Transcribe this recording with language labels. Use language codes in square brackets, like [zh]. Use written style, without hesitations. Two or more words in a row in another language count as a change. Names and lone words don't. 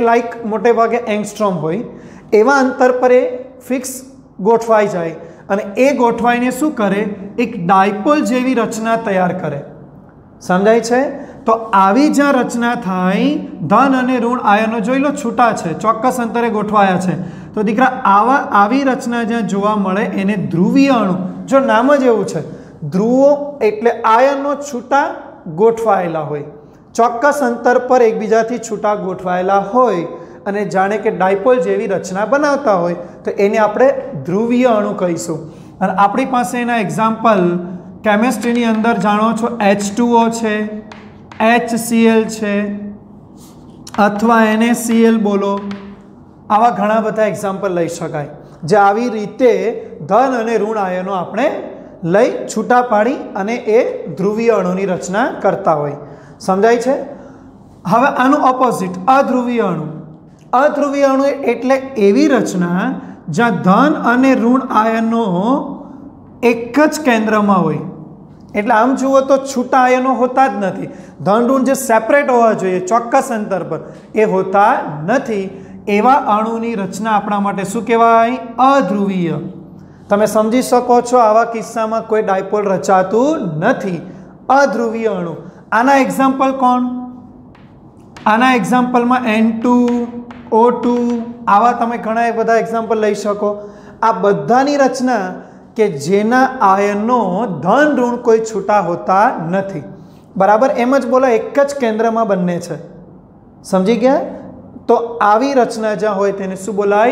[gu] લાઇક મોટે ભાગે એંગસ્ટ્રોમ હોય એવા અંતર પર એ ફિક્સ ગોઠવાઈ જાય અને એ ગોઠવાઈને શું કરે એક ડાયપોલ જેવી રચના તૈયાર કરે સમજાય છે તો આવી જ્યાં રચના થાય ધન અને ઋણ આયનો જોઈ લો છૂટા છે ચોક્કસ અંતરે ગોઠવાયા છે તો દીકરા આવી રચના જ્યાં જોવા મળે એને ધ્રુવીય અણુ જો નામ જ એવું છે ધ્રુવો એટલે આયનો છૂટા ગોઠવાયેલા હોય ચોક્કસ અંતર પર એકબીજાથી છૂટા ગોઠવાયેલા હોય અને જાણે કે ડાયપોલ જેવી રચના બનાવતા હોય તો એને આપણે ધ્રુવીય અણુ કહીશું અને આપણી પાસે એના એક્ઝામ્પલ કેમિસ્ટ્રીની અંદર જાણો છો H2O છે HCl છે અથવા NaCl બોલો આવા ઘણા બધા એક્ઝામ્પલ લઈ શકાય જે આવી રીતે ધન અને ઋણ આયનો આપણે લઈ છૂટા પાડી અને એ ધ્રુવીય અણુની રચના કરતા હોય સમજાય છે હવે આનું ઓપોઝિટ અધ્રુવીય અણુ એટલે એવી રચના જ્યાં ધન અને ઋણ આયનો એક જ કેન્દ્રમાં હોય એટલે આમ જુઓ તો છૂટા આયનો હોતા જ નથી ધન ઋણ જે સેપરેટ હોવા જોઈએ ચોક્કસ અંતર પર એ હોતા નથી એવા અણુની રચના આપણા માટે શું કહેવાય અધ્રુવીય તમે સમજી શકો છો આવા કિસ્સામાં કોઈ ડાયપોલ રચાતું નથી અધ્રુવીય અણુ આના એક્ઝામ્પલ કોણ આના એક્ઝામ્પલ મેં N2 O2 આવા તમે ઘણા બધા એક્ઝામ્પલ લઈ શકો. આ બધાની રચના કે જેના આયનો ધન ઋણ કોઈ છૂટા હોતા નથી. બરાબર, એમ જ બોલો, એક જ કેન્દ્રમાં બંને છે. સમજી ગયા? તો આવી રચના જ્યાં હોય તેને શું બોલાય?